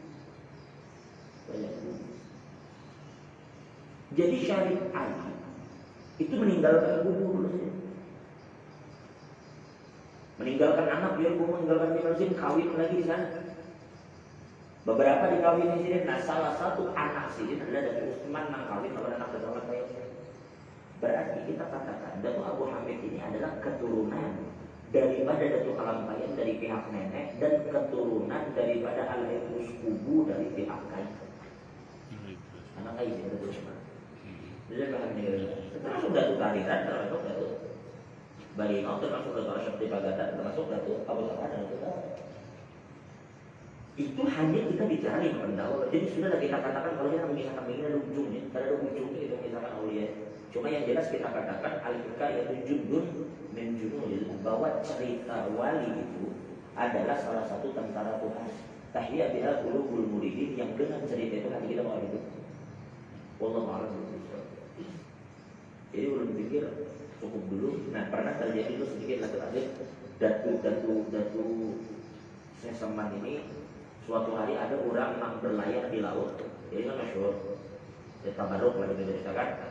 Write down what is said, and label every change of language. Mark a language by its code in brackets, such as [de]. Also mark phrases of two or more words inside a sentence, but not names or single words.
[id] Jadi Syarif Ali itu meninggalkan Gubu dulu saja. Meninggalkan anak dia Gubu, meninggalkan Jemalusin, kawin lagi di sana. Beberapa dikawin di sini. Nah salah satu anak sini adalah Datuk Utsman yang kawin kepada anak Datuk Abu. Berarti kita katakan Datuk Abu Hamid ini adalah keturunan daripada Datuk Kalampayan dari pihak nenek dan keturunan daripada Al-Aidrus Kubu dari pihak kai. [bjn] Anak kai itu Datuk Utsman. [id] Jadi termasuk Datuk Tariran, termasuk Datuk Barimau, termasuk Datuk Arsyad di Pagatan, termasuk Datuk Abu Talha dan Datuk Talha. Itu hanya kita bicara yang pendahulu. Jadi sudah kita katakan kalau kita mengisahkan begini ada ujungnya, tidak ada ujungnya kita mengisahkan aulia. Cuma yang jelas kita katakan al-hikayah itu [ar] جند من جنود, [id] bahwa cerita wali itu adalah salah satu tentara Tuhan. [ar] تحيا بها قلوب المريدين, [id] yang dengan cerita itu hati kita mau hidup. [ar] والله أعلم. [bjn] Jadi ulun pikir cukup dulu. [id] Nah pernah terjadi itu sedikit lagi Datu Seseman ini. Suatu hari ada orang yang berlayar di laut, jadi kan masyhur, tabaruk lagi diceritakan.